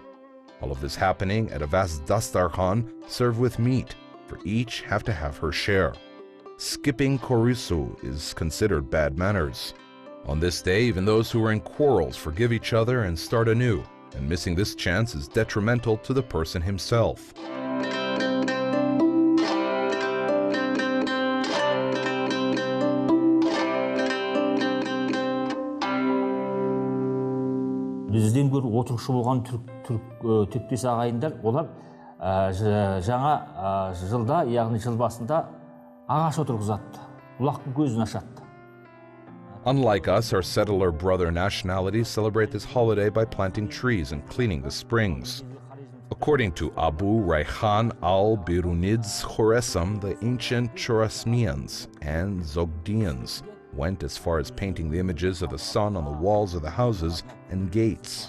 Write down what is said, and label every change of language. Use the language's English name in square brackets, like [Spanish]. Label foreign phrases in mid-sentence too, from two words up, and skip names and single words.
[English] All of this happening at a vast dastarkhan served with meat, for each have to have her share. Skipping korisu is considered bad manners. On this day, even those who are in quarrels forgive each other and start anew, and missing this chance is detrimental to the person himself. [Kazakh] Бізден гөрі отырықшы болған түріктес ағайындар, олар жаңа жылда, яғни жыл басында ағаш отырғызады, бұлақтың көзін ашады. [English] Unlike us, our settler brother nationalities celebrate this holiday by planting trees and cleaning the springs. According to Abu Rayhan al-Birunids Khoresam, the ancient Chorasmians and Zogdians went as far as painting the images of the sun on the walls of the houses and gates.